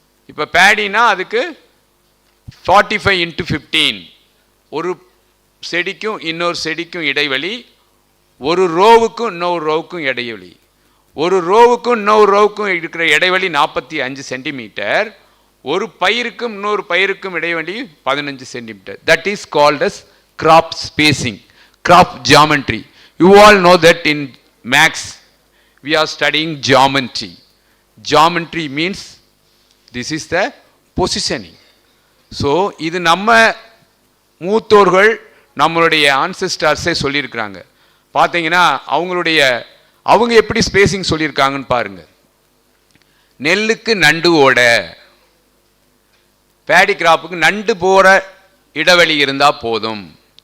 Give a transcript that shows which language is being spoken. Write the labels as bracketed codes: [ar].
[ta] இப்போ பேடினா அதுக்கு 45x15, ஒரு செடிக்கும் இன்னொரு செடிக்கும் இடைவெளி, ஒரு ரோவுக்கும் இன்னொரு ரோவுக்கும் இடைவெளி, ஒரு ரோவுக்கும் இன்னொரு ரோவுக்கும் இருக்கிற இடைவெளி 45 சென்டிமீட்டர், ஒரு பயிருக்கும் இன்னொரு பயிருக்கும் இடைவெளி 15 centimetre. [en] That is called as crop spacing, crop geometry. You all know that in maths we are studying geometry. Geometry means this is the positioning. [ta] So இது நம்ம மூத்தோர்கள் நம்மளுடைய ancestors சொல்லியிருக்கிறாங்க. பார்த்தீங்கன்னா அவங்க எப்படி ஸ்பேசிங் சொல்லியிருக்காங்கன்னு பாருங்க. நெல்லுக்கு நண்டு ஓட, பேடி கிராப்புக்கு நண்டு போற இடைவெளி இருந்தா போதும்.